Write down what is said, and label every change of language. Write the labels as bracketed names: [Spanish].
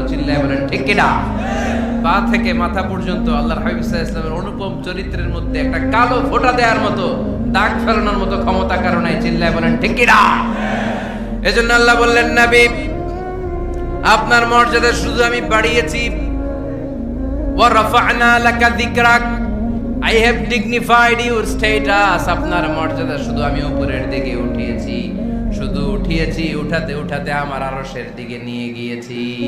[Bangla] চিল্লায় বলেন ঠিক কিনা? পা থেকে মাথা পর্যন্ত আল্লাহর হাবিব সাল্লাল্লাহু আলাইহি ওয়াসাল্লামের অনুপম চরিত্রের মধ্যে একটা কালো ফোঁটা দেওয়ার মতো, দাগ ফেলানোর মতো ক্ষমতা কারো নাই। চিল্লায় বলেন ঠিক কিনা? এজন্য আল্লাহ বললেন, নবী, আপনার মর্যাদা শুধু আমি বাড়িয়েছি। [Arabic] ওয়া রাফা'না লাকা যিকরাক। [English] I have dignified your status. [Bangla] আপনার মর্যাদা শুধু আমি উপরের দিকে উঠিয়েছি, শুধু উঠিয়েছি, উঠাতে উঠাতে আমার আরশের দিকে নিয়ে গিয়েছি।